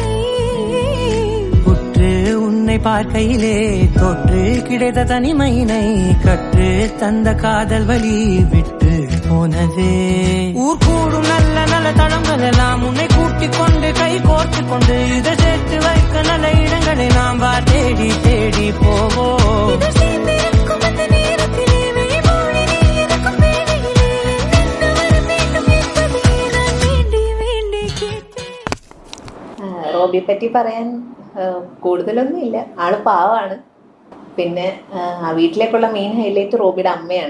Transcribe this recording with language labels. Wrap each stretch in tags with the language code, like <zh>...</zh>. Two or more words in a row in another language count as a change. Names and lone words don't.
<ta>உற்று உன்னை பார்க்கையிலே தொற்று கிடைத்த தனிமையினை கற்று தந்த காதல் வழி விட்டு போனதே ஊர் கூடும் நல்ல நல்ல தளங்கள் எல்லாம் உன்னை கூட்டிக் கொண்டு கை கோர்த்து கொண்டு இதை சேர்த்து வைக்க நல்ல இடங்களை நாம் வா தேடி தேடி போவோம்.</ta> <ml>റോബിയെ പറ്റി പറയാൻ കൂടുതലൊന്നും ഇല്ല. ആള് പാവാണ്. പിന്നെ വീട്ടിലേക്കുള്ള</ml> <en>main highlight</en> <ml>റോബിയുടെ അമ്മയാണ്.</ml>